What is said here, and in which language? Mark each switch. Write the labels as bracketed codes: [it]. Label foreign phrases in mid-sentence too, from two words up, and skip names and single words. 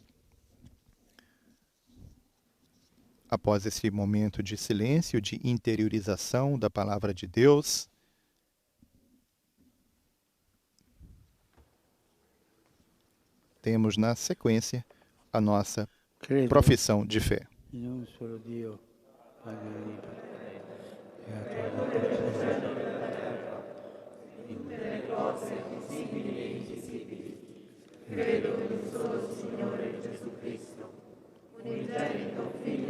[pt] Após esse momento de silêncio, de interiorização da palavra de Deus, temos na sequência a nossa profissão de fé. [it] Credo in un solo Signore Gesù Cristo, unigenito Figlio